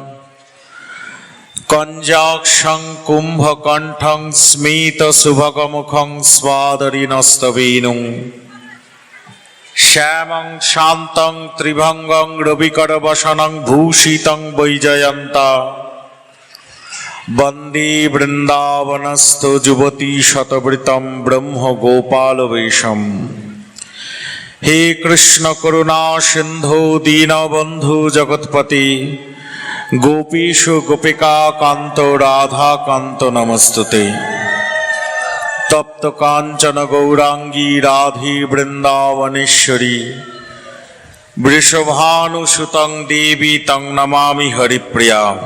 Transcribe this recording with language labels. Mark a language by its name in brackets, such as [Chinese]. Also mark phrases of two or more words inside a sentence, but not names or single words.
[Sanskrit] কঞ্জাক্ষং কুম্ভকণ্ঠং স্মিত শুভগমুখং স্বাদরিনস্তবেনুং, শ্যামং শান্তং ত্রিভঙ্গং রবিকরবসনং ভূষিতং বৈজয়ন্তা, বন্দে বৃন্দাবনস্থ যুবতী শতবৃতম ব্রহ্ম গোপাল বেশম। হে কৃষ্ণ করুণা সিন্ধু দীনবন্ধু জগৎপতি, গোপীষু গোপিকা কান্ত রাধা কান্ত নমস্তুতে। তপ্ত কাঞ্চন গৌরাঙ্গী রাধে বৃন্দাবনেশ্বরী, বৃষভানুসুতং দেবী তং নমামি হরিপ্রিয়া।